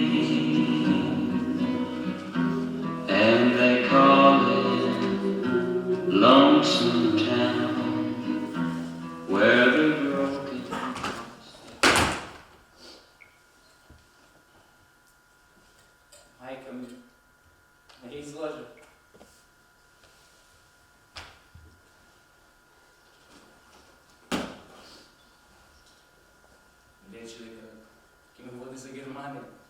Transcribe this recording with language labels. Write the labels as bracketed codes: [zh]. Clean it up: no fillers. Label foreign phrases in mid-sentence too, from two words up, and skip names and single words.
[en] and they call it Lonesome Town, where the broken [mk] Мајка ми ме излажа. Рече дека ќе ме води за Германија.